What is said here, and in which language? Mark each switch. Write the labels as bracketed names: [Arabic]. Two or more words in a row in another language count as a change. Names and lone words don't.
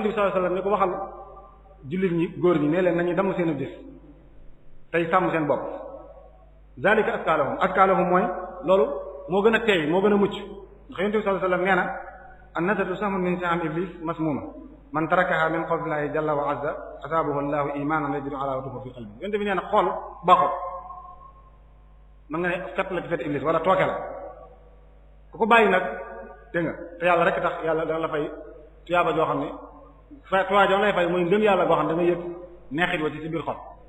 [Wolof] bi [Arabic] صلى الله عليه وسلم [Wolof] ni ko waxal jullit ñi góor ñi ne leen nañu damm seen gis tey sàmm seen bopp [Arabic] ذلك أزكى لهم [Wolof] mooy loolu moo gën a teey moo gën a mucc ndax yonent bi [Arabic] صلى الله عليه وسلم [Wolof] nee na [Arabic] النظر سهم من سهام إبليس مسمومة من تركها من خوف الله جل وعز أصابه الله إيمانا يجد حلاوته في قلبه [Wolof] yonent bi nee na xool baaxul man nga ne fett la ci fett iblis wala tooke la ku ko bàyyi nag dégg nga te yàlla rek tax yàlla dana la fay tuyaaba joo xam ne tuyaaba joo lay fay muy ngëm yàlla goo xam ne da nga yëg neexit wa ci biir xol